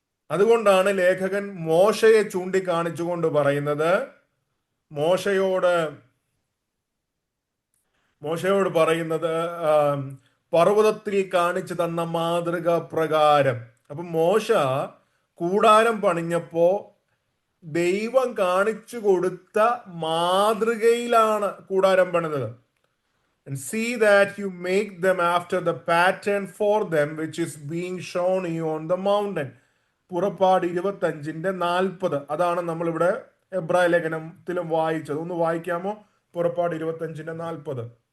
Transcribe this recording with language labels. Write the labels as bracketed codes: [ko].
[ml] അതുകൊണ്ടാണ് ലേഖകൻ മോശയെ ചൂണ്ടിക്കാണിച്ചുകൊണ്ട് പറയുന്നത്, മോശയോട് പറയുന്നത് പർവ്വതത്തിൽ കാണിച്ചു തന്ന മാതൃക പ്രകാരം. അപ്പൊ മോശ കൂടാരം പണിഞ്ഞപ്പോ ദൈവം കാണിച്ചു കൊടുത്ത മാതൃകയിലാണ് കൂടാരം പണിതത്. [en] And see that you make them after the pattern for them which is being shown you on the mountain. [ml] പുറപ്പാട് 25:40. അതാണ് നമ്മളിവിടെ എബ്രായ ലേഖനത്തിലും വായിച്ചത്. ഒന്ന് വായിക്കാമോ? പുറപ്പാട് 25:40.